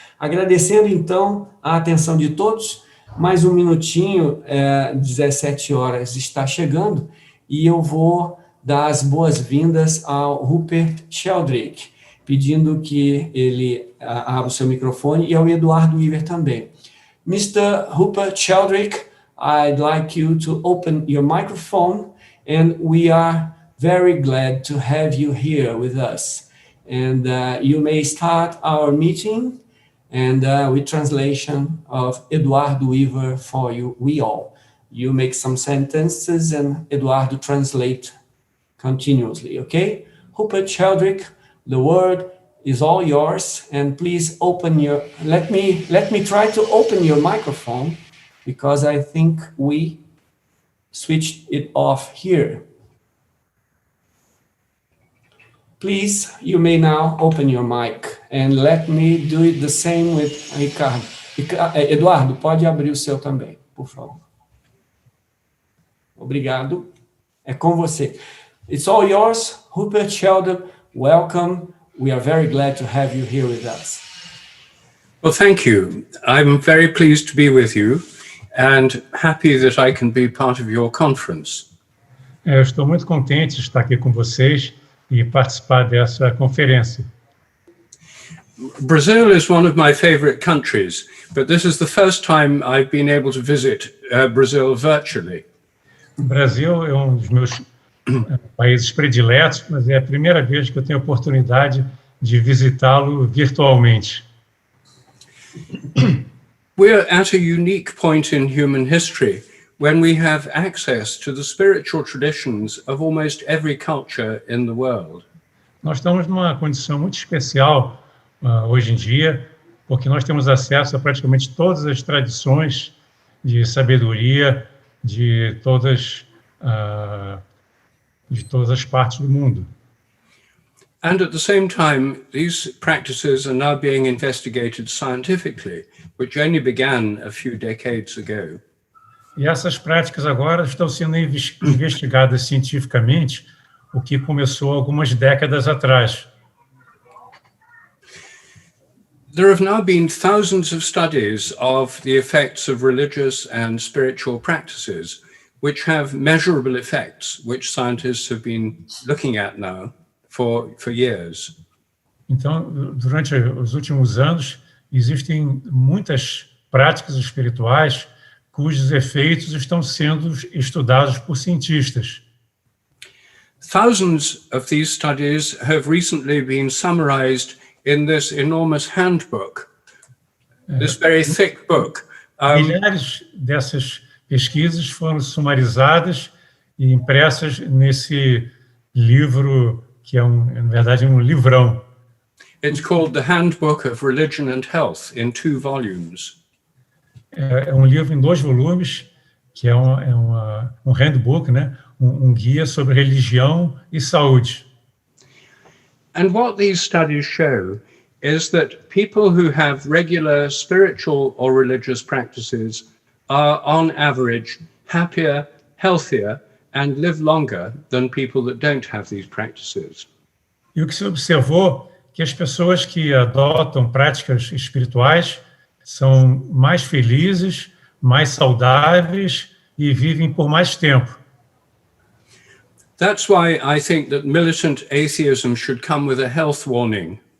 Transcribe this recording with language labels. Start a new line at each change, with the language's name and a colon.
Portuguese: Agradecendo, então, a atenção de todos, mais um minutinho, 17 horas está chegando, e eu vou dar as boas-vindas ao Rupert Sheldrake, pedindo que ele abra o seu microfone, e ao Eduardo Weaver também.
English: Mr. Rupert Sheldrake, I'd like you to open your microphone, and we are very glad to have you here with us. And you may start our meeting, and with translation of Eduardo Weaver for you, we all. You make some sentences, and Eduardo translate continuously, okay? Rupert Sheldrake, the word is all yours, and please open your, let me try to open your microphone, because I think we switched it off here. Please, you may now open your mic, and let me do it the same with Ricardo.
Portuguese: Eduardo, pode abrir o seu também, por favor. Obrigado. É com você.
English: It's all yours, Rupert Sheldrake. Welcome. We are very glad to have you here with us. Well, thank you. I'm very pleased to be with you and happy that I can be part of your conference.
Portuguese: Eu estou muito contente de estar aqui com vocês e participar dessa conferência.
English: Brazil is one of my favorite countries, but this is the first time I've been able to visit Brazil virtually.
Portuguese: O Brasil é um dos meus países prediletos, mas é a primeira vez que eu tenho a oportunidade de visitá-lo virtualmente.
English: We're at a unique point in human history when we have access to the spiritual traditions of almost every culture in the world.
Portuguese: Nós estamos numa condição muito especial hoje em dia, porque nós temos acesso a praticamente todas as tradições de sabedoria de todas as partes do mundo.
English: And at the same time, these practices are now being investigated scientifically, which only began a few decades ago.
Portuguese: E essas práticas agora estão sendo investigadas cientificamente, o que começou algumas décadas atrás.
English: There have now been thousands of studies of the effects of religious and spiritual practices, which have measurable effects, which scientists have been looking at now for years.
Portuguese: Então, durante os últimos anos, existem muitas práticas espirituais cujos efeitos estão sendo estudados por cientistas.
English: Thousands of these studies have recently been summarized in this enormous handbook, this very thick book.
Portuguese: Milhares dessas pesquisas foram sumarizadas e impressas nesse livro, que é na verdade, um livrão.
English: It's called the Handbook of Religion and Health in 2 volumes.
Portuguese: É um livro em 2 volumes, que é um handbook, né? Um guia sobre religião e saúde.
English: And what these studies show is that people who have regular spiritual or religious practices are, on average, happier, healthier, and live longer than people that don't have these practices.
Portuguese: E o que se observou que as pessoas que adotam práticas espirituais são mais felizes, mais saudáveis e vivem por mais tempo.
English: That's why I think that militant atheism should come with a health warning.